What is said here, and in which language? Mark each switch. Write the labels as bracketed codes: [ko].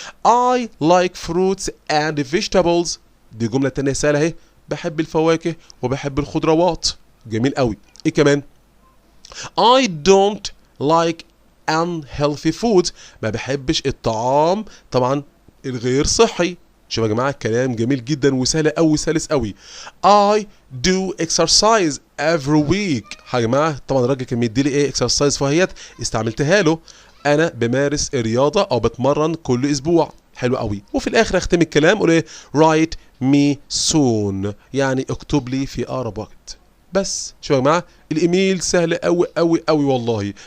[en] I like fruits and vegetables. [ar] دي جمله تانيه سهله اهي. بحب الفواكه وبحب الخضروات. جميل قوي. ايه كمان؟ [en] I don't like unhealthy food. [ar] ما بحبش الطعام طبعا الغير صحي. شوفوا يا جماعه الكلام جميل جدا وسهل قوي سلس قوي. [en] I do exercise every week. [ar] يا جماعه طبعا الراجل كان مديلي ايه exercise فهيت استعملتها له. انا بمارس الرياضه او بتمرن كل اسبوع. حلو قوي. وفي الاخر اختم الكلام اقول ايه؟ [en] write me soon. [ar] يعني اكتب لي في اقرب وقت. بس شوفوا يا جماعه الايميل سهل قوي قوي قوي والله.